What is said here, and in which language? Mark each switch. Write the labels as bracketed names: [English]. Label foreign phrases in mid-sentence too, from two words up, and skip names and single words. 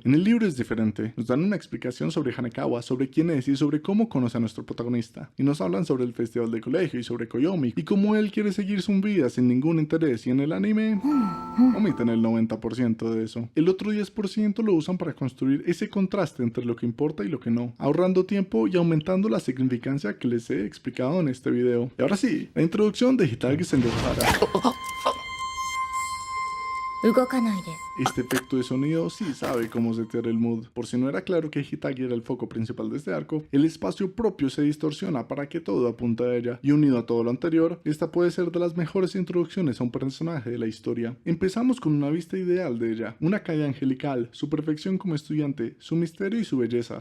[Spanish] En el libro es diferente, nos dan una explicación sobre Hanekawa, sobre quién es y sobre cómo conoce a nuestro protagonista, y nos hablan sobre el festival de colegio y sobre Koyomi, y cómo él quiere seguir su vida sin ningún interés, y en el anime omiten el 90% de eso. El otro 10% lo usan para construir ese contraste entre lo que importa y lo que no, ahorrando tiempo y aumentando la significancia que les he explicado en este video. Y ahora sí, la introducción de Hitagi Senjogahara. [Japanese] 動かないで。 [Spanish] Este efecto de sonido sí sabe cómo setear el mood. Por si no era claro que Hitagi era el foco principal de este arco, el espacio propio se distorsiona para que todo apunte a ella, y unido a todo lo anterior, esta puede ser de las mejores introducciones a un personaje de la historia. Empezamos con una vista ideal de ella, una calle angelical, su perfección como estudiante, su misterio y su belleza.